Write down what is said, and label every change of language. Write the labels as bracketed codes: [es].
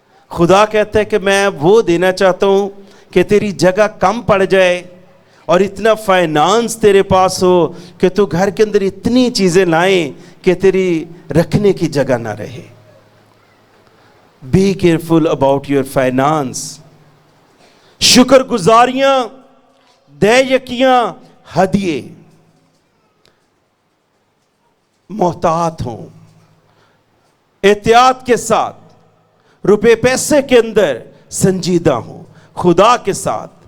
[ur] خدا کہتا ہے کہ میں وہ دینا چاہتا ہوں کہ تیری جگہ کم پڑ جائے اور اتنا فائنانس تیرے پاس ہو کہ تو گھر کے اندر اتنی چیزیں لائیں کہ تیری رکھنے کی جگہ نہ رہے. [en] Be careful about your finance. [ur] شکر گزاریاں، دے یکیاں، ہدیے، محتاط ہوں، احتیاط کے ساتھ روپے پیسے کے اندر سنجیدہ ہوں خدا کے ساتھ.